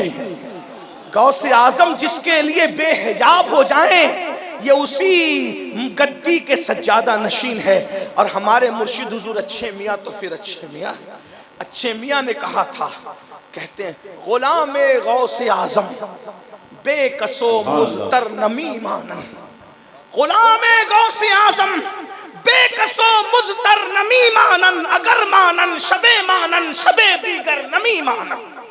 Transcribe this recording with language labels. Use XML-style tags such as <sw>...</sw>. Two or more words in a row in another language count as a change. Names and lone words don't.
<ur>غوث اعظم جس کے لیے بے حجاب ہو جائیں یہ اسی گدی کے سجادہ نشین ہے۔ اور ہمارے مرشد حضور اچھے میاں تو پھر اچھے میاں، اچھے میاں نے کہا تھا، کہتے ہیں</ur> <fa>غلام غوث اعظم بے کسو مزتر نمی مانن، غلام غوث اعظم بے کسو مزتر نمی مانن، اگر مانن شب مانن شب دیگر نمی مانن۔</fa>